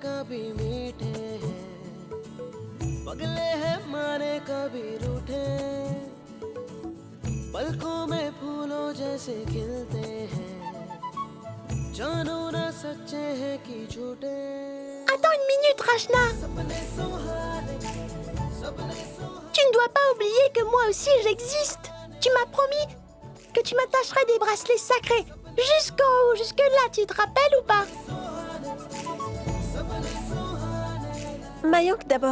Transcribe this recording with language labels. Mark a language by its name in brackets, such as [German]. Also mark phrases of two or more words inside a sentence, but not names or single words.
[Hindi] कभी मीठे हैं, पगले हैं माने कभी रूठे, पलकों में फूलों जैसे खिलते हैं, जानो ना सच्चे हैं कि झूठे। [French] Attends une minute, Rachna. [Hindi] सपने सुहाने, सपने सुहाने। [French] Tu ne dois pas oublier que moi aussi j'existe. Tu m'as promis que tu m'attacherais des bracelets sacrés. Jusqu'en haut, jusque-là, tu te rappelles ou pas? Mayank d'abord.